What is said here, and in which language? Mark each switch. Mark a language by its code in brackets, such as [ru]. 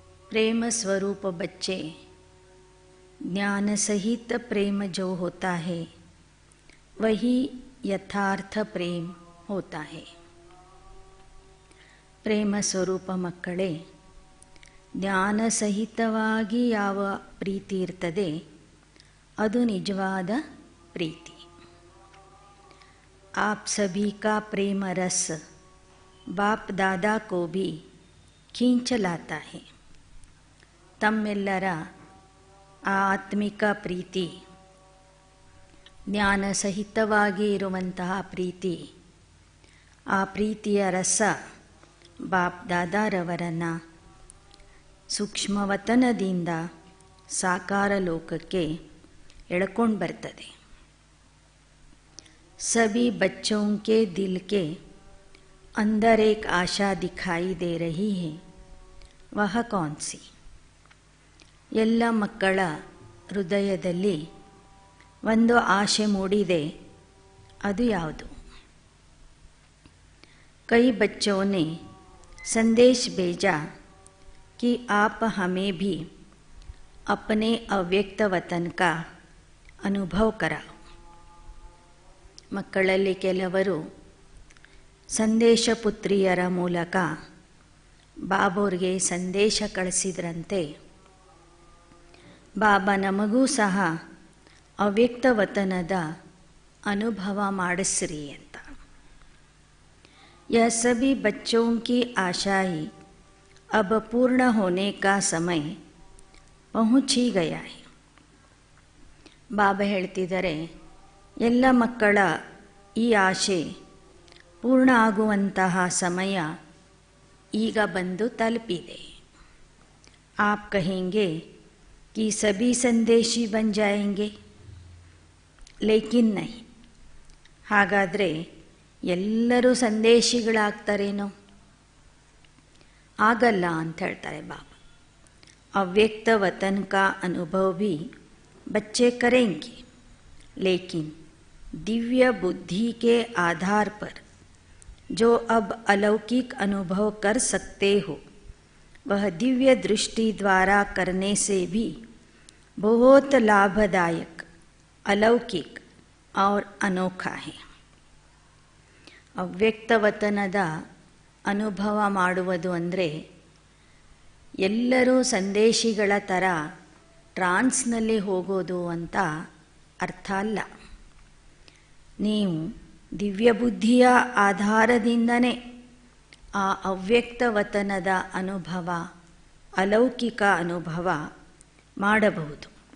[hi] प्रेम स्वरूप बच्चे, ज्ञान सहित प्रेम जो होता है वही यथार्थ प्रेम होता है. [kn] ಪ್ರೇಮ ಸ್ವರೂಪ ಮಕ್ಕಳೇ, ಜ್ಞಾನ ಸಹಿತವಾಗಿ ಯಾವ ಪ್ರೀತಿ ಇರ್ತದೆ ಅದು ನಿಜವಾದ ಪ್ರೀತಿ. [hi] आप सभी का प्रेम रस बाप दादा को भी खींच लाता है. [kn] ತಮ್ಮೆಲ್ಲರ ಆ ಆತ್ಮಿಕ ಪ್ರೀತಿ, ಜ್ಞಾನ ಸಹಿತವಾಗಿ ಇರುವಂತಹ ಪ್ರೀತಿ, ಆ ಪ್ರೀತಿಯ ರಸ ಬಾಪ್ ದಾದಾರವರನ್ನು ಸೂಕ್ಷ್ಮವತನದಿಂದ ಸಾಕಾರ ಲೋಕಕ್ಕೆ ಎಳ್ಕೊಂಡು ಬರ್ತದೆ. [hi] सभी बच्चों के दिल के अंदर एक आशा दिखाई दे रही है, वह कौन सी? [kn] ಎಲ್ಲ ಮಕ್ಕಳ ಹೃದಯದಲ್ಲಿ ಒಂದು ಆಶೆ ಮೂಡಿದೆ, ಅದು ಯಾವುದು? [hi] कई बच्चों ने संदेश भेजा कि आप हमें भी अपने अव्यक्त वतन का अनुभव कराओ. [kn] ಮಕ್ಕಳಲ್ಲಿ ಕೆಲವರು ಸಂದೇಶ ಪುತ್ರಿಯರ ಮೂಲಕ ಬಾಬೋರ್ಗೆ ಸಂದೇಶ ಕಳಿಸಿದ್ರಂತೆ, ಬಾಬಾ ನಮಗೂ ಸಹ ಅವ್ಯಕ್ತ ವತನದ ಅನುಭವ ಮಾಡಿಸ್ರಿ ಅಂತ. [hi] यह सभी बच्चों की आशाएं अब पूर्ण होने का समय पहुंच ही गया है. [kn] ಬಾಬಾ ಹೇಳ್ತಿದ್ದಾರೆ, ಎಲ್ಲ ಮಕ್ಕಳ ಈ ಆಶೆ ಪೂರ್ಣ ಆಗುವಂತಹ ಸಮಯ ಈಗ ಬಂದು ತಲುಪಿದೆ. [hi] आप कहेंगे कि सभी संदेशी बन जाएंगे, लेकिन नहीं. [kn] ಹಾಗಾದರೆ ಎಲ್ಲರೂ ಸಂದೇಶಿಗಳಾಗ್ತಾರೇನೋ? ಆಗಲ್ಲ ಅಂತ ಹೇಳ್ತಾರೆ ಬಾಬಾ. [hi] ಅವ್ಯಕ್ತ वतन का अनुभव भी बच्चे करेंगे, लेकिन दिव्य बुद्धि के आधार पर जो अब अलौकिक अनुभव कर सकते हो वह दिव्य दृष्टि द्वारा करने से भी बहुत लाभदायक, अलौकिक और अनोखा है. [kn] ಅವ್ಯಕ್ತ ವತನದ ಅನುಭವ ಮಾಡುವುದು ಅಂದರೆ ಎಲ್ಲರೂ ಸಂದೇಶಿಗಳ ಥರ ಟ್ರಾನ್ಸ್ನಲ್ಲಿ ಹೋಗೋದು ಅಂತ ಅರ್ಥ ಅಲ್ಲ. ನೀವು ದಿವ್ಯ ಬುದ್ಧಿಯ ಆಧಾರದಿಂದನೇ ಆ ಅವ್ಯಕ್ತ ವತನದ ಅನುಭವ, ಅಲೌಕಿಕ ಅನುಭವ ಮಾಡಬಹುದು.